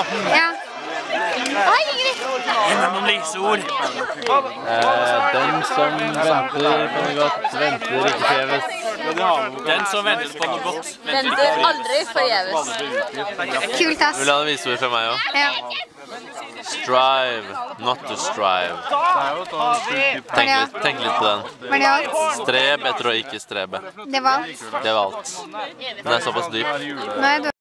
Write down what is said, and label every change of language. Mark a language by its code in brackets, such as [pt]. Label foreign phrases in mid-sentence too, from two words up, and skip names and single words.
[no] Ja. Hei, Ingrid! Noen vise ord. Den som venter på noe godt, venter ikke forgjeves. Den som venter på noe godt, Venter aldri forgjeves. Kult, ass. Vil du ha noen vise ord fra meg også? Ja. [en] Strive, not to strive. [no] Tenk litt på den. Var det alt? Streb etter å ikke strebe. Det var alt. Det var alt. Den er såpass dyp. Nå er jeg